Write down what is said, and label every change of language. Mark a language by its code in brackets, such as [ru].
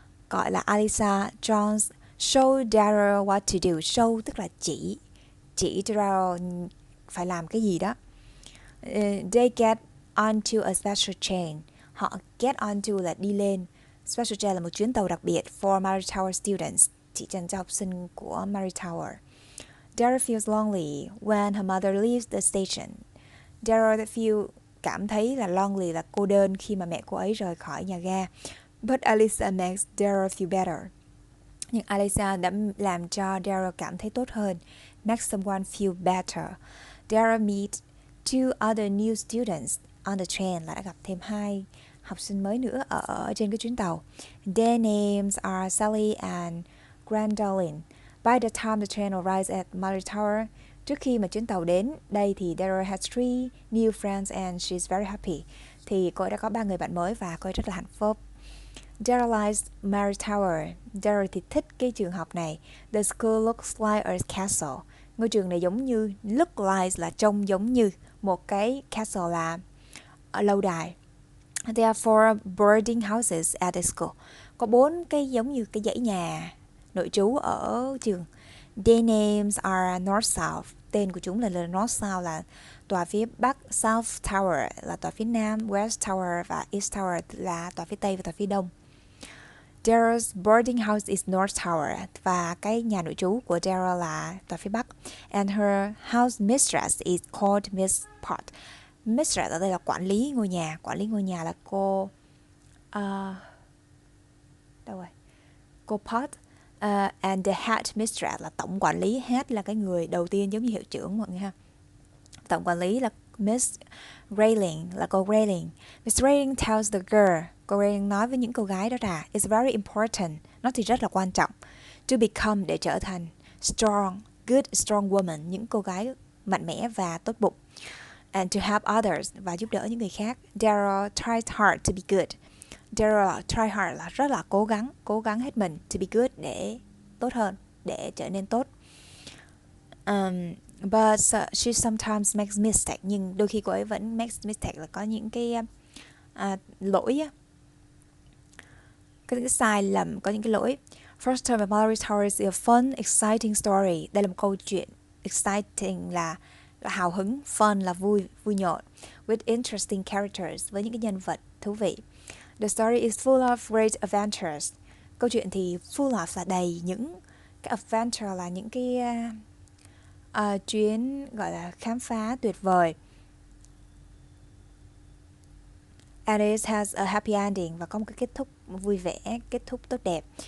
[vi] Gọi là [en] Alicia Jones, show Daryl what to do. [vi] Show tức là chỉ cho Daryl phải làm cái gì đó. [en] They get onto a special train. [vi] Họ get onto là đi lên. [en] Special train [vi] là một chuyến tàu đặc biệt [en] for Mallory Tower students, [vi] chỉ dành cho học sinh của Mallory Tower. [en] Daryl feels lonely when her mother leaves the station. [vi] Daryl cảm thấy là lonely là cô đơn khi mà mẹ cô ấy rời khỏi nhà ga. [en] But Alicia makes Daryl feel better. [vi] Nhưng Alicia đã làm cho Daryl cảm thấy tốt hơn. [en] Make someone feel better. Daryl meet 2 other new students on the train, [vi] là đã gặp thêm 2 học sinh mới nữa ở trên cái chuyến tàu. [en] Their names are Sally and Gwendolyn. By the time the train arrives at Mallory Tower, [vi] trước khi mà chuyến tàu đến đây thì [en] Daryl has 3 new friends and she's very happy. [vi] Thì cô ấy đã có 3 người bạn mới và cô ấy rất là hạnh phúc. [en] Daryl likes Mallory Tower. [vi] Daryl thì thích cái trường học này. [en] The school looks like a castle. [vi] Ngôi trường này giống như, look like là trông giống như một cái castle là lâu đài. [en] There are 4 boarding houses at the school. [vi] Có 4 cái giống như cái dãy nhà nội trú ở trường. [en] Their names are North South. [vi] Tên của chúng là North South là tòa phía Bắc, South Tower là tòa phía Nam, West Tower và East Tower là tòa phía Tây và tòa phía Đông. [en] Daryl's boarding house is North Tower, [vi] và cái nhà nội trú của Daryl là tòa phía Bắc. [en] And her house mistress is called Miss Pot. [vi] Mistress ở đây là quản lý ngôi nhà. Quản lý ngôi nhà là cô đâu rồi? Cô Pot. [en] And the head mistress [vi] là tổng quản lý. Head là cái người đầu tiên giống như hiệu trưởng mọi người ha. Tổng quản lý là Miss Railing, là cô Railing. [en] Miss Railing tells the girl, [vi] cô Railing nói với những cô gái đó là [en] it's very important, [vi] nó thì rất là quan trọng, [en] to become, [vi] để trở thành [en] strong, good strong woman, [vi] những cô gái mạnh mẽ và tốt bụng, [en] and to help others, [vi] và giúp đỡ những người khác. [en] Daryl tries hard to be good. Daryl try hard [vi] là rất là cố gắng hết mình, [en] to be good [vi] để tốt hơn, để trở nên tốt. [en] But she sometimes makes mistake, [vi] nhưng đôi khi cô ấy vẫn [en] makes mistake, [vi] là có những cái lỗi á, cái sai lầm, có những cái lỗi. [en] First time of Mallory Tower is a fun, exciting story. [vi] Đây là một câu chuyện. Exciting là hào hứng, fun là vui nhộn. [en] With interesting characters, [vi] với những cái nhân vật thú vị. [en] The story is full of great adventures. [vi] Câu chuyện thì full of là đầy những cái adventure, là những cái chuyến gọi là khám phá tuyệt vời. [en] And it has a happy ending, [vi] và có một cái kết thúc vui vẻ, kết thúc tốt đẹp.